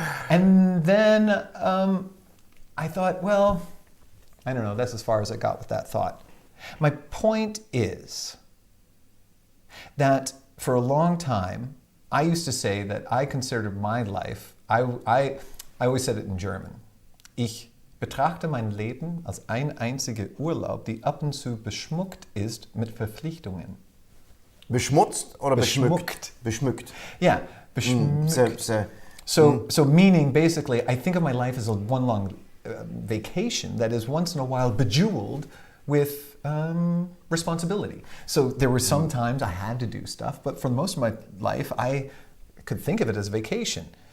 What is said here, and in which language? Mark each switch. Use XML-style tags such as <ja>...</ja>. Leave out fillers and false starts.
<en>And then I thought, well, I don't know, that's as far as I got with that thought. My point is that for a long time, I used to say that I considered my life, I always said it in German.</en> <de>Ich betrachte mein Leben als ein einziger Urlaub, die ab und zu beschmuckt ist mit Verpflichtungen. Beschmutzt oder beschmückt? Beschmückt. Yeah, beschmückt.</de> <en>So, So meaning basically, I think of my life as a one long vacation that is once in a while bejeweled with responsibility. So there were some times I had to do stuff, but for most of my life, I could think of it as vacation.</en>